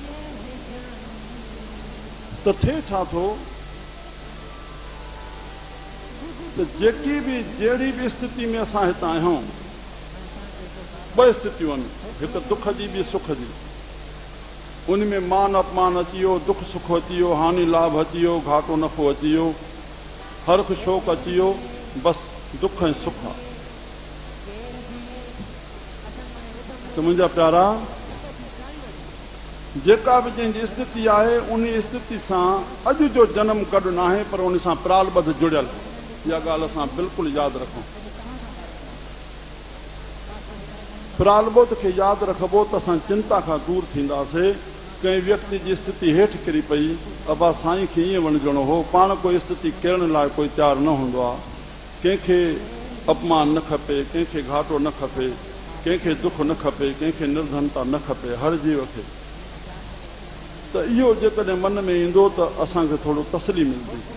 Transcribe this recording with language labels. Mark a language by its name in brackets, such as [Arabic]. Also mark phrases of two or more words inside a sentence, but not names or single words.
[Sindhi] त थिए छा थो त जेकी बि जहिड़ी बि स्थिति में असां हितां आहियूं, ॿ स्थितियूं आहिनि, हिकु दुख जी ॿी सुख जी। उन में मान अपमान अची वियो, दुख सुख अची वियो, हानि लाभ अची वियो, घाटो नफ़ो अची वियो, हर्ष शोक अची वियो, बसि दुख ऐं सुख आहे। त मुंहिंजा प्यारा, जेका बि जंहिंजी स्थिति आहे उन स्थिति सां अॼु जो जनम गॾु न आहे, पर उन सां प्रालबद्ध जुड़ियल। इहा ॻाल्हि असां बिल्कुलु यादि रखूं। प्रालबद्ध खे यादि रखबो त असां चिंता खां दूर थींदासीं। कंहिं व्यक्ति जी स्थिति हेठि किरी पई, अबा साईं खे ईअं वञिणो हो, पाण कोई स्थिति करण लाइ कोई तयारु न हूंदो आहे। कंहिंखे अपमान न खपे, कंहिंखे घाटो न खपे, कंहिंखे दुख न खपे, कंहिंखे निर्धनता न खपे, हर जीव खे। त इहो जेकॾहिं मन में ईंदो त असांखे थोरो तसली मिलंदी।